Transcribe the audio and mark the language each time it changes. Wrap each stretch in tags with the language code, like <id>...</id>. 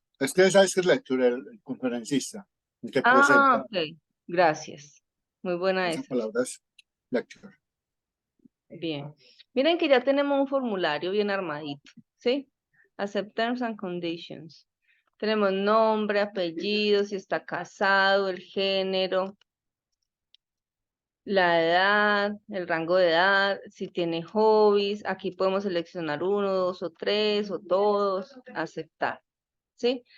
<es>Es que esa es lectura, el conferencista, el que presenta. Ok. Gracias. Muy buena Esa esa. palabra es lecture. Bien. Miren que ya tenemos un formulario bien armadito, ¿sí?</es> <en>Accept terms and conditions.</en> <es>Tenemos nombre, apellido, si está casado, el género, la edad, el rango de edad, si tiene hobbies. Aquí podemos seleccionar uno, dos o tres o todos, aceptar, ¿sí?</es>